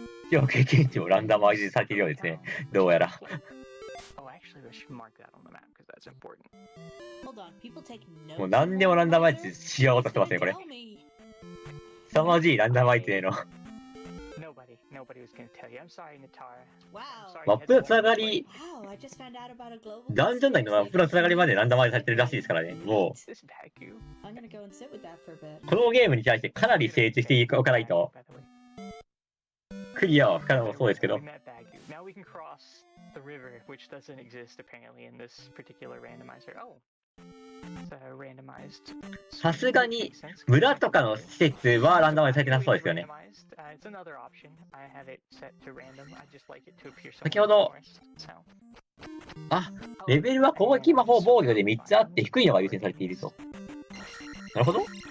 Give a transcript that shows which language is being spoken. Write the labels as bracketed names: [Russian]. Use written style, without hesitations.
[Japanese] 必要経験値もランダマイズされているようですね。どうやら。 [English] Actually, I should mark that on the map because that's important. Hold on, people take notes. [Japanese] もう何でもランダマイズしようとしてますね、これ。 [English] Tell me. [Japanese] 凄まじいランダマイズへの。 [English] Nobody was gonna tell you. I'm sorry, Natar. Wow. [Japanese] マップのつながり、 [English] Wow, I just found out about a global [Japanese] ダンジョン内のマップのつながりまでランダマイズされてるらしいですからね。も [English] This bag you. I'm gonna go and sit with that for a bit. [Japanese] う、このゲームに対してかなり精通しておかないと、クリアは不可能もそうですけど、 [English] Now we can cross the river, which doesn't exist apparently in this particular randomizer. Oh, it's randomized. [Japanese] さすがに村とかの施設はランダマイズされてなさそうですよね。 [English] It's another option. I have it set to random. I just like it to appear [Japanese] 先ほど、 あ、レベルは攻撃魔法防御で3つあって低いのが優先されていると。なるほど。